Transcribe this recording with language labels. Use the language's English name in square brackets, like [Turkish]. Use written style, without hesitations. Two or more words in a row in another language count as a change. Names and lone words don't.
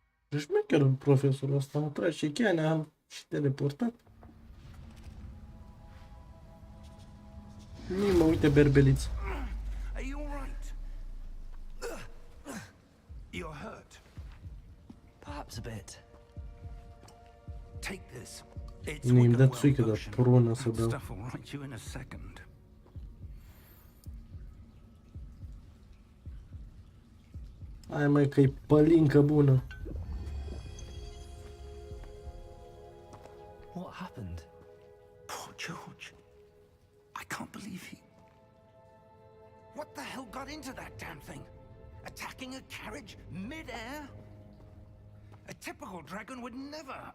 [Romanian] Șmecherul profesorul ăsta, am tras și cheia, ne-am și teleportat. Mă, uite berbeliță. [English] Are you all right? You're hurt. Perhaps a bit. Take this. It's [Romanian] Nu, îmi dă [English] Wickham [Romanian] țuică [English] well [Romanian] de [English] potion. [Romanian] prună să [English] That [Romanian] dau. [English] stuff will right you in a second. [Romanian] Hai mai că-i pălincă bună. [English] What happened? Poor George. I can't believe he... What the hell got into that damn thing? Attacking a carriage mid-air? A typical dragon would never...